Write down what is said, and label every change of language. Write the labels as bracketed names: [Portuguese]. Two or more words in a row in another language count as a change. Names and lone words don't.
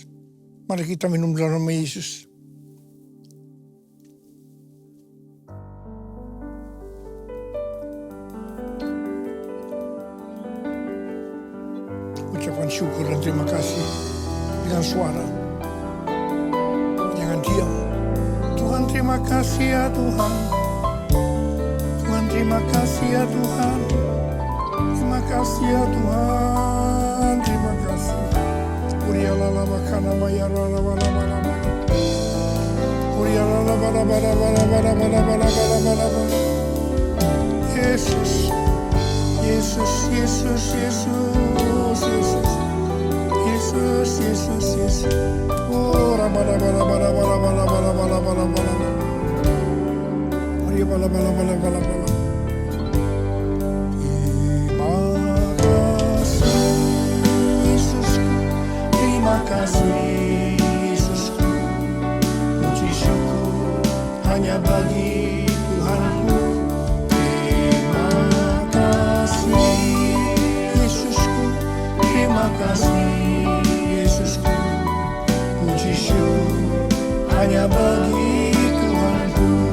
[Indonesian] Mari kita minum dalam nama Yesus. Ucapan syukur dan terima kasih dengan suara. Jangan diam. Tuhan terima kasih ya Tuhan. Tuhan terima kasih ya Tuhan. Terima kasih ya Tuhan. Terima kasih. Urialala makana mayarala bala bala bala. Urialala bala bala bala bala bala bala bala bala. Yesus. Yesus, Yesus, Yesus, Yesus, Yesus, Yesus, Yesus. Oh, bala bala bala bala bala bala bala bala bala. Maria bala bala bala bala bala. Terima kasih Yesusku, terima kasih Yesusku. Puji syukur hanya bagi Tuhanku. Terima kasih Yesusku, puji syukur hanya bagi Tuhanku.